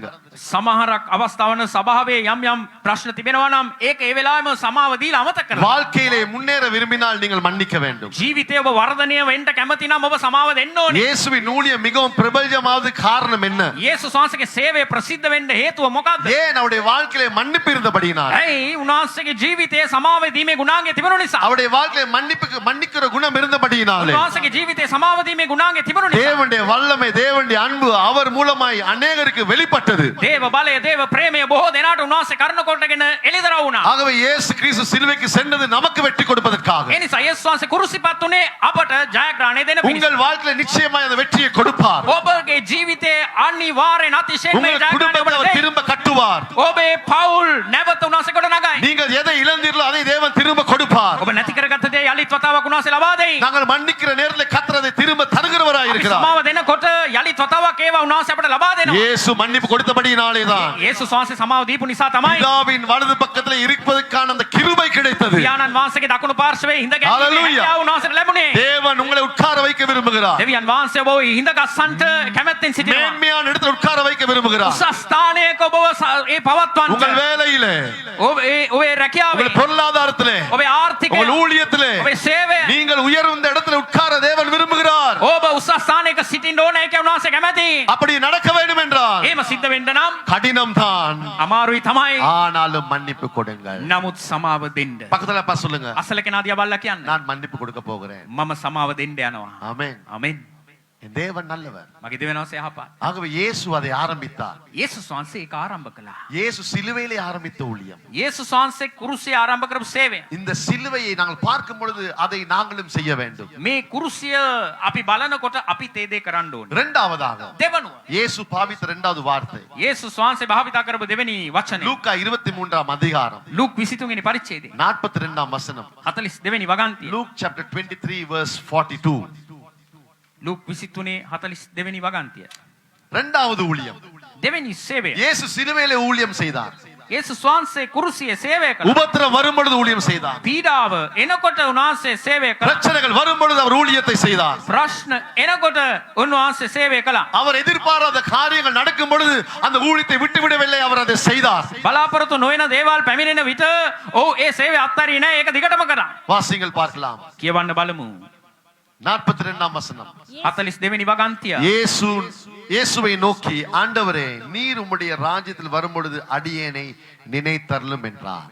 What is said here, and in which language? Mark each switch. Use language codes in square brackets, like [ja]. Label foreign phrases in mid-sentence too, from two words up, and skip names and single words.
[si] සමහරක් අවස්ථාවන සභාවේ යම් යම් ප්‍රශ්න තිබෙනවා නම් ඒක ඒ වෙලාවෙම සමාව දීලා අමතක කරන්න. [ta] வாழ்க்கையிலே முன்னேற விரும்பினால் நீங்கள் மன்னிக்க வேண்டும் [si] ජීවිතේ ඔබ වර්ධනය වෙන්න කැමති නම් ඔබ සමාව දෙන්න ඕනේ. [ta] இயேசுவின் ஊழியம் மிகவும் பிரபல்யமாவது காரணம் என்ன [si] යේසුස් වහන්සේගේ සේවය ප්‍රසිද්ධ වෙන්න හේතුව මොකක්ද? [ta] ஏன் அவருடைய வாழ்க்கையிலே மன்னிப்பு இருந்தபடியினால் [si] ඇයි උන්වහන්සේගේ ජීවිතයේ සමාව දීමේ ගුණාංගය තිබුණු නිසා. [ta] அவருடைய வாழ்க்கையிலே மன்னிக்கிற குணம் இருந்தபடியினாலே [si] උන්වහන්සේගේ ජීවිතයේ සමාව දීමේ ගුණාංගය තිබුණු නිසා. [ta] தேவனுடைய வல்லமை தேவனுடைய அன்பு அவர் மூலமாய் அநேகருக்கு வெளிப்பட்டது [si] දේව බලය දේව ප්‍රේමය බොහෝ දෙනාට උන්වහන්සේ කරන කොටගෙන එළිදරව් වුණා. [ta] ஆகவே இயேசு கிறிஸ்து சிலுவைக்கு சென்றது நமக்கு வெற்றி கொடுப்பதற்காக [si] ඒ නිසා යේසුස් වහන්සේ කුරුසිපත් උනේ අපට ජයග්‍රහණය දෙන්න පිණිස. [ta] உங்கள் வாழ்க்கையில நிச்சயமாய் அந்த வெற்றியை கொடுப்பார் [si] ඔබගේ ජීවිතයේ අනිවාර්යෙන් අතිශයින් මේ [ta] உங்கள் [si] ජයග්‍රහණය [ta] குடும்பத்தை அவர் [si] ඔබට දෙයි. [ta] திரும்ப கட்டுவார் [si] ඔබේ පවුල් නැවත උන්වහන්සේ කොට නගයි. [ta] நீங்கள் எதை இழந்தீர்களோ அதை தேவன் திரும்ப கொடுப்பார் [si] ඔබ නැති කරගත්ත දේ යලිත් වතාවක් උන්වහන්සේ ලබා දෙයි. [ta] நாங்கள் மன்னிக்கிற நேரத்தில் கர்த்தர் அதை திரும்ப தருகிறவராய் [si] අපි [ta] இருக்கிறார் [si] සමාව දෙනකොට යලිත් වතාවක් ඒවා උන්වහන්සේ අපට ලබා දෙනවා. [ta] இயேசு மன்னிப்பு கொடுத்தபடியினாலே தான் [si] යේසුස් වහන්සේ සමාව දීපු නිසා තමයි [ta] பிதாவின் வலது பக்கத்துல இருப்பதற்கான அந்த கிருபை கிடைத்தது [si] පියාණන් වහන්සේගේ දකුණු පාර්ශවයේ හිඳ ගැනීමේ Hallelujah. හැකියාව උන්වහන්සේට ලැබුණේ. [ta] தேவன் உங்களை உட்கார வைக்க விரும்புகிறார் [si] දෙවියන් වහන්සේ ඔබව හිඳ ගස්සන්ට කැමැත්තෙන් සිටිනවා. [ta] மேன்மையான இடத்துல உட்கார வைக்க விரும்புகிறார் [si] උසස් ස්ථානයක ඔබව ඒ පවත්වන්නට. [ta] உங்கள் வேலையிலே [si] ඔබේ රැකියාවේ [ta] உங்கள் பொருளாதாரத்திலே [si] ඔබේ ආර්ථිකය [ta] உங்கள் ஊழியத்திலே [si] ඔබේ සේවය [ta] நீங்கள் உயர்ந்த இடத்துல உட்கார தேவன் விரும்புகிறார் [si] ඔබ උසස් ස්ථානයක සිටින්න ඕනේ කියලා උන්වහන්සේ කැමැති. [ta] அப்படி நடக்க வேண்டும் என்றால் [si] එහෙම සිද්ධ වෙන්න නම් [ta] கடினம் தான் [si] අමාරුයි තමයි. [ta] ஆனாலும் மன்னிப்பு கொடுங்கள் [si] නමුත් සමාව දෙන්න. [ta] பக்கத்துல பா சொல்லுங்க [si] අසල කෙනා දිහා බලලා කියන්න. [ta] நான் மன்னிப்பு கொடுக்க போகிறேன் [si] මම සමාව දෙන්න යනවා. [ta] ஆமென் [si] ආමෙන්. [ta] என் தேவன் நல்லவர் [si] මගේ දෙවියන්වහන්සේ යහපත්. [ta] ஆகவே இயேசு அதை ஆரம்பித்தார் [si] යේසුස් වහන්සේ ඒක ආරම්භ කළා. [ta] இயேசு சிலுவையிலே ஆரம்பித்த ஊழியம் [si] යේසුස් වහන්සේ කුරුසිය ආරම්භ කරපු සේවය. [ta] இந்த சிலுவையை நாங்கள் பார்க்கும் பொழுது அதை நாங்களும் செய்ய வேண்டும் [si] මේ කුරුසිය අපි බලනකොට අපි තේ දේ කරන්න ඕනේ. [ta] இரண்டாவதாக [si] දෙවනුව [ta] இயேசு பாவித்த இரண்டாவது வார்த்தை [si] යේසුස් වහන්සේ භාවිතා කරපු දෙවෙනි වචනය. [ta] லூக்கா 23ஆம் அதிகாரம் [si] ලූක් 23 වෙනි පරිච්ඡේදය [ta] 42ஆம் வசனம் [si] 42 වෙනි වගන්තිය. [en] Luke chapter 23 verse 42 [si] ලූක් 23 42 වෙනි වගන්තිය. [ta] இரண்டாவது ஊழியம் [si] දෙවෙනි සේවය. [ta] இயேசு சிலுவையிலே ஊழியம் செய்தார் [si] යේසුස් වහන්සේ කුරුසියේ සේවය කළා. [ta] உபத்திரம் வரும் பொழுது ஊழியம் செய்தார் [si] පීඩාව එනකොට උන්වහන්සේ සේවය කළා. [ta] பிரச்சனைகள் வரும் பொழுது அவர் ஊழியத்தை செய்தார் [si] ප්‍රශ්න එනකොට උන්වහන්සේ සේවය කළා. [ta] அவர் எதிர்பாராத காரியங்கள் நடக்கும் பொழுது அந்த ஊழியத்தை விட்டுவிடவில்லை அவர் அதை செய்தார் [si] බලාපොරොත්තු නොවන දේවල් පැමිණෙන විට ඔව් ඒ සේවය අත්හරියේ නැහැ. ඒක දිගටම කරා. [ta] வாசிங்கள் பார்க்கலாம் [si] කියවන්න බලමු. [ta] 42ஆம் வசனம் [si] 42 වෙනි වගන්තිය. [ta] இயேசுவை நோக்கி ஆண்டவரே நீர் உம்முடைய ராஜ்யத்தில் வரும் பொழுது அடியேனை நினைத்தருளும் என்றார்